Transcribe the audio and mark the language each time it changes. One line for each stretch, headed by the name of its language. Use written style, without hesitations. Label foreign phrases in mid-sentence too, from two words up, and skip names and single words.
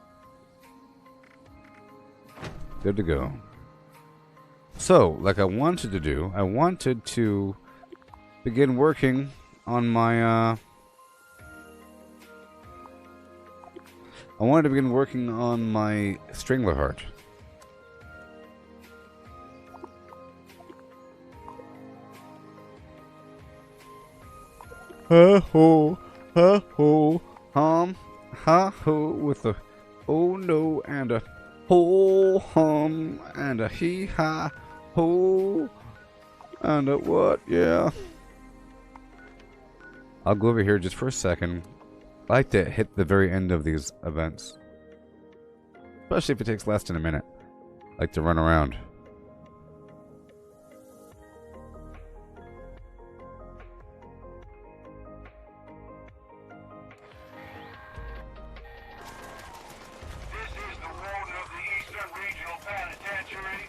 English: Good to go. So, like I wanted to do, I wanted to begin working on my, I wanted to begin working on my Strangler Heart. Ha-ho, ha-ho, ha-ho, with a oh no and a ho hum and a hee ha ho and a what? Yeah. I'll go over here just for a second. I like to hit the very end of these events, especially if it takes less than a minute. I like to run around. This is the warden of the Eastern Regional Penitentiary.